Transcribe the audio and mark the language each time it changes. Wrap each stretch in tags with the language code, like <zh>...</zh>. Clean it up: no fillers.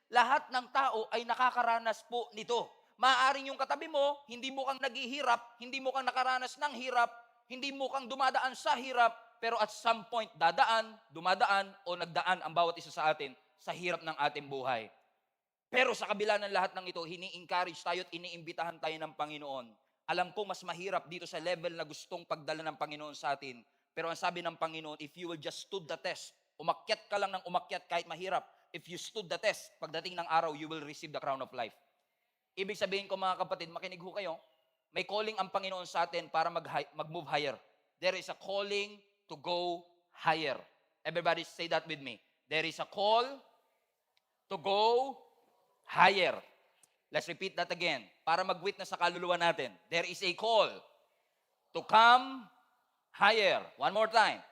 <tl>Lahat ng tao ay nakakaranas po nito. Maaaring yung katabi mo, hindi mo kang naghihirap, hindi mo kang nakaranas ng hirap, hindi mo kang dumadaan sa hirap, pero</tl> <en>at some point,</en> <tl>dumadaan o nagdaan ang bawat isa sa atin sa hirap ng ating buhay. Pero sa kabila ng lahat ng ito, hini-encourage tayo at iniimbitahan tayo ng Panginoon. Alam ko mas mahirap dito sa level na gustong pagdala ng Panginoon sa atin. Pero ang sabi ng Panginoon,</tl> <en>if you will just stood the test,</en> <tl>umakyat ka lang ng umakyat kahit mahirap.</tl> <en>If you stood the test,</en> <tl>pagdating ng araw,</tl> <en>you will receive the crown of life.</en> <tl>Ibig sabihin ko mga kapatid, makinig ho kayo, may calling ang Panginoon sa atin para mag-move higher.</tl> <en>There is a calling to go higher. Everybody say that with me. There is a call to go higher. Let's repeat that again.</en> <tl>Para mag-witness sa kaluluwa natin.</tl> <en>There is a call to come higher. One more time.</en>